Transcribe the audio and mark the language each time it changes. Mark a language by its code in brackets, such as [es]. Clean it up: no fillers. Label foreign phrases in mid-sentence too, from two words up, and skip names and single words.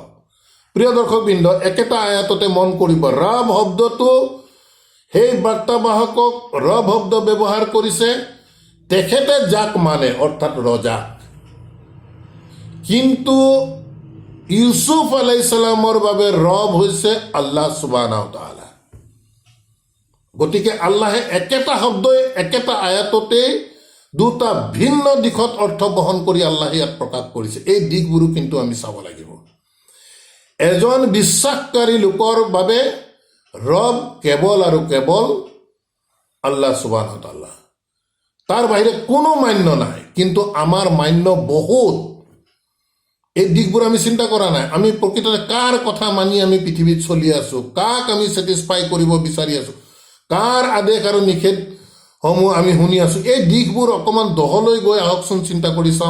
[as] প্ৰিয় দৰ্শকবৃন্দ, একেটা আয়াততে মন কৰিব, ৰাব শব্দটো সেই বাৰ্তাবাহকক ৰব শব্দ ব্যৱহাৰ কৰিছে তেখেতে যাক মানে, অৰ্থাৎ ৰজাক। কিন্তু ইউচুফ [ar] عليه السلام [as] বাবে ৰব হৈছে [ar] الله سبحانه وتعالى. [as] গতিকে আল্লাহে একেটা শব্দই একেটা আয়াততেই দুটা ভিন্ন দিশত অৰ্থ বহন কৰি আল্লাহে ইয়াত প্ৰকাশ কৰিছে। এই দিশবোৰো কিন্তু আমি চাব লাগিব। এজন বিশ্বাসকাৰী লোকৰ বাবে ৰব কেৱল আৰু কেৱল [ar] الله سبحانه وتعالى, [as] তাৰ বাহিৰে কোনো মান্য নাই। কিন্তু আমাৰ মান্য বহুত। এই দিশবোৰ আমি চিন্তা কৰা নাই। আমি প্ৰকৃততে কাৰ কথা মানি আমি পৃথিৱীত চলি আছোঁ, কাক আমি ছেটিছফাই কৰিব বিচাৰি আছোঁ, কাৰ আদেশ আৰু নিষেধসমূহ আমি শুনি আছোঁ, এই দিশবোৰ অকণমান দহলৈ গৈ আহকচোন চিন্তা কৰি চাওঁ।